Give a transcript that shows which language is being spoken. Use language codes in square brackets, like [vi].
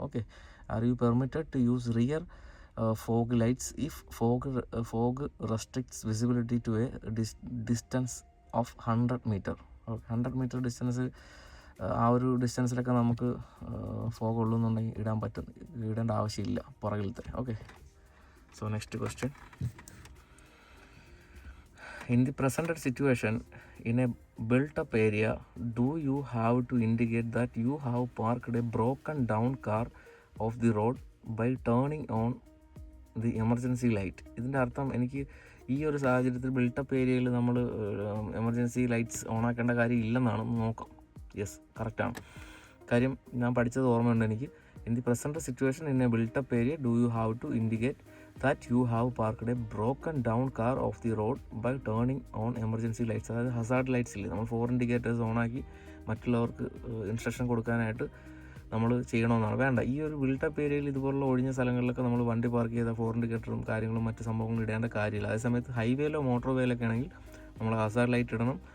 [en] Okay, are you permitted to use rear fog lights if fog restricts visibility to a distance of 100 metre? [ml] 100 metre distance, ആ ഒരു ഡിസ്റ്റൻസിലൊക്കെ നമുക്ക് fog ഉള്ളൂന്നുണ്ടെങ്കിൽ ഇടേണ്ട ആവശ്യമില്ല പുറകിലത്തെ. [en] Okay, so next question. In the presented situation in a built-up area, do you have to indicate that you have parked a broken down car off the road by turning on the emergency light? [ml] ഇതിൻ്റെ അർത്ഥം, എനിക്ക് ഈ ഒരു സാഹചര്യത്തിൽ built-up ഏരിയയിൽ നമ്മൾ emergency lights on ആക്കേണ്ട കാര്യം ഇല്ലെന്നാണ്. നോക്കാം. യെസ്, കറക്റ്റാണ്. കാര്യം ഞാൻ പഠിച്ചത് ഓർമ്മയുണ്ട് എനിക്ക്. [en] In the present situation in a built up area do you have to indicate that you have parked a broken down car off the road by turning on emergency lights. [ml] അതായത് ഹസാർഡ് ലൈറ്റ്സ് ഇല്ലേ, നമ്മൾ 4 indicators ഓണാക്കി മറ്റുള്ളവർക്ക് instruction കൊടുക്കാനായിട്ട് നമ്മൾ ചെയ്യണമെന്നാണ്. വേണ്ട, ഈ ഒരു ബിൽട്ടപ്പ് ഏരിയയിൽ ഇതുപോലുള്ള ഒഴിഞ്ഞ സ്ഥലങ്ങളിലൊക്കെ നമ്മൾ വണ്ടി പാർക്ക് ചെയ്ത 4 ഇൻഡിക്കേറ്ററും കാര്യങ്ങളും മറ്റ് സംഭവങ്ങളും ഇടേണ്ട കാര്യമില്ല. അതേസമയത്ത് ഹൈവേയിലോ മോട്ടോർ വേയിലൊക്കെ ആണെങ്കിൽ നമ്മൾ ഹസാർഡ് ലൈറ്റ് ഇടണം.